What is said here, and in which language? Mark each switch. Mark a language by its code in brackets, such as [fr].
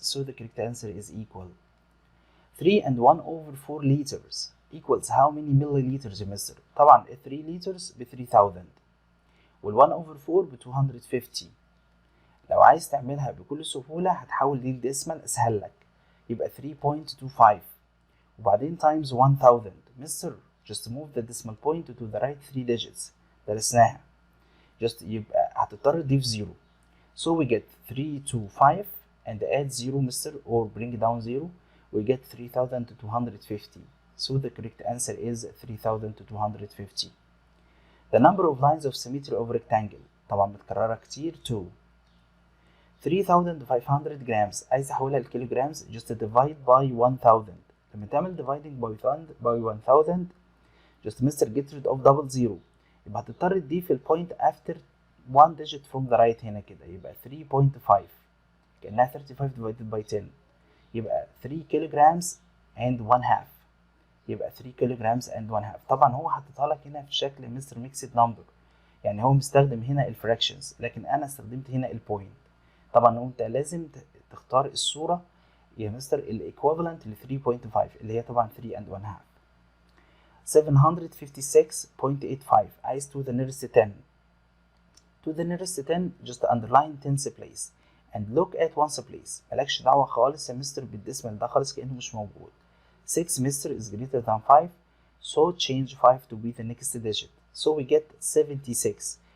[en] So the correct answer is equal. 3 and 1 over 4 liters equals how many milliliters [ar] يا مستر؟ طبعا [en] 3 liters ب 3000 وال 1 over 4 ب 250. [ar] لو عايز تعملها بكل سهولة هتحول دي لديسمال أسهل لك يبقى 3.25 وبعدين times 1000. [en] mister just move the decimal point to the right 3 digits [ar] درسناها [en] just [ar] يبقى هتضطر تضيف [en] 0 so we get 3 to 5 and add 0 mister or bring down 0 we get 3250. So the correct answer is 3250. The number of lines of symmetry of rectangle [ar] طبعا متكررة كتير [en] 2. 3500 grams [ar] عايز احولها لكيلوغرامز [en] just divide by 1000. [ar] لما تعمل [en] dividing by 1000 just mister get rid of double zero [ar] يبقى هتضطر تضيف البوينت [en] after one digit from the right [ar] هنا كده يبقى [en] 3.5 كأنها 35 divided by 10 يبقى 3 kilograms and 1 half يبقى 3 kilograms and 1 half. [ar] طبعا هو حاططها لك هنا في شكل مستر ميكسد نمبر يعني هو مستخدم هنا الفراكشنز لكن انا استخدمت هنا البوينت. طبعا انت لازم تختار الصوره يا مستر الايكوفالنت ل 3.5 اللي هي طبعا 3 and 1 half. [en] 756.85 [ar] عايز [en] to the nearest 10. To the nearest 10 just underline tens place and look at ones place. [ar] مالكش دعوة خالص يا مستر بالديسمال ده خالص كأنه مش موجود. [en] 6 mister is greater than 5 so change 5 to be the next digit so we get 76.